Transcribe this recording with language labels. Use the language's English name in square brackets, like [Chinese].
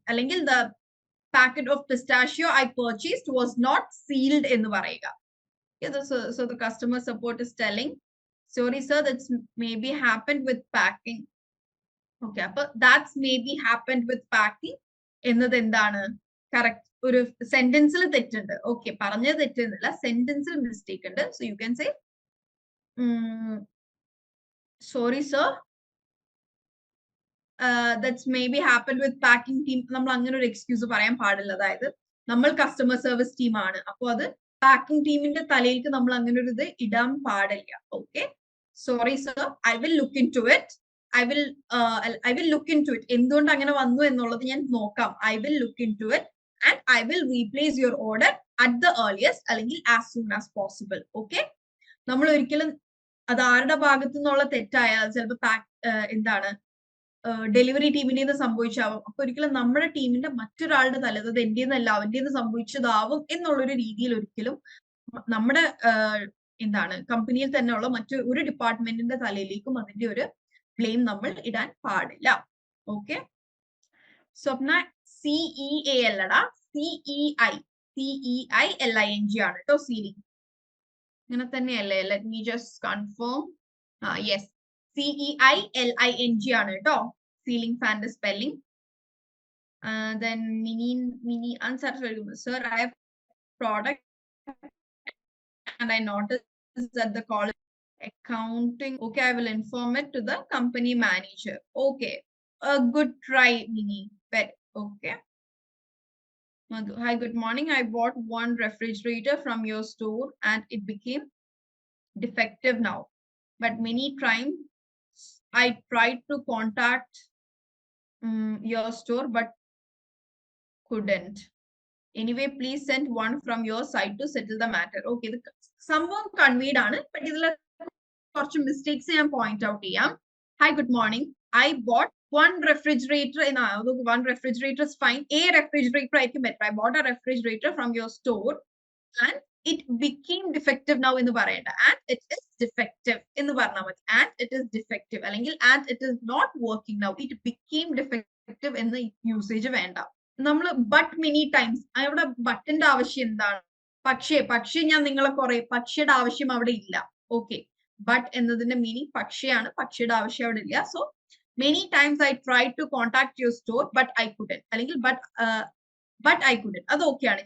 [English] അല്ലെങ്കിൽ the packet of pistachio I purchased was not sealed [Malayalam] എന്ന് പറയുക. [English] So the customer support is telling, sorry sir, that's maybe happened with packing. Okay, അപ്പൊ that's maybe happened with packing [Malayalam] എന്നത് എന്താണ്? Correct ഒരു സെന്റൻസിൽ തെറ്റുണ്ട്. [English] okay, [Malayalam] പറഞ്ഞത് തെറ്റുന്നില്ല, സെന്റൻസിൽ mistake ഉണ്ട്. [English] So you can say sorry sir, that's may be happened with packing team. [Malayalam] നമ്മൾ അങ്ങനെ ഒരു എക്സ്ക്യൂസ് പറയാൻ പാടില്ല. അതായത് നമ്മൾ കസ്റ്റമർ സർവീസ് ടീമാണ്, അപ്പോൾ അത് പാക്കിംഗ് ടീമിന്റെ തലയിലേക്ക് നമ്മൾ അങ്ങനെ ഒരു ഇത് ഇടാൻ പാടില്ല. [English] Okay, sorry sir, I will look into it. I will look into it. [Malayalam] എന്തുകൊണ്ട് അങ്ങനെ വന്നു എന്നുള്ളത് ഞാൻ നോക്കാം. [English] I will look into it and I will replace your order at the earliest, അല്ലെങ്കിൽ as soon as possible. [Malayalam] Okay, നമ്മൾ ഒരിക്കലും അത് ആരുടെ ഭാഗത്തു നിന്നുള്ള തെറ്റായാൽ ചിലപ്പോൾ എന്താണ് ഡെലിവറി ടീമിന്റെ നിന്ന് സംഭവിച്ചാവും. അപ്പൊ ഒരിക്കലും നമ്മുടെ ടീമിന്റെ മറ്റൊരാളുടെ തല, അത് എന്റെ നിന്നല്ല അവന്റെ നിന്ന് സംഭവിച്ചതാവും എന്നുള്ളൊരു രീതിയിൽ ഒരിക്കലും നമ്മുടെ എന്താണ് കമ്പനിയിൽ തന്നെയുള്ള മറ്റൊരു ഡിപ്പാർട്ട്മെന്റിന്റെ തലയിലേക്കും അതിന്റെ ഒരു ബ്ലെയിം നമ്മൾ ഇടാൻ പാടില്ല. ഓക്കെ, സ്വപ്ന CEA അല്ലടാ, CEILING ആണ് കേട്ടോ. സീലിംഗ് ഇങ്ങനെ തന്നെയല്ലേ? [English] Let me just confirm. [Malayalam] Yes, CEILING ആണ് കേട്ടോ ceiling ഫാന്റെ spelling. [English] Then mini unsatisfied. Sir, I have product and I noticed that the call accounting. Okay, I will inform it to the company manager. Okay, a good try, Mini. But okay. Hi, good morning. I bought one refrigerator from your store and it became defective now. But many times I tried to contact your store but couldn't. Anyway, please send one from your side to settle the matter. [Malayalam] Okay, the സംഭവം കൺവീഡ് ആണ്, but ഇതിലെ കുറച്ച് mistakes ഞാൻ point out ചെയ്യാം. [English] Hi, good morning. I bought one refrigerator. One refrigerator is fine. A refrigerator ആയിരിക്കും better. I bought a refrigerator from your store and it became defective now [Malayalam] എന്ന് പറയണ്ട. [English] And it is defective [Malayalam] എന്ന് പറഞ്ഞാൽ മതി. [English] And it is defective അല്ലെങ്കിൽ and it is not working now. [Malayalam] It became defective എന്ന usage വേണ്ട. നമ്മൾ [English] but many times, [Malayalam] അവിടെ ബട്ടിന്റെ ആവശ്യം എന്താണ്? പക്ഷേ ഞാൻ നിങ്ങളെ പക്ഷിയുടെ ആവശ്യം അവിടെ ഇല്ല. ഓക്കെ, ബട്ട് എന്നതിന്റെ മീനിങ് പക്ഷിയാണ്, പക്ഷിയുടെ ആവശ്യം അവിടെ ഇല്ല. [English] So many times I try to contact your store but I couldn't, അല്ലെങ്കിൽ but but I couldn't. [Malayalam] അത് ഓക്കെയാണ്.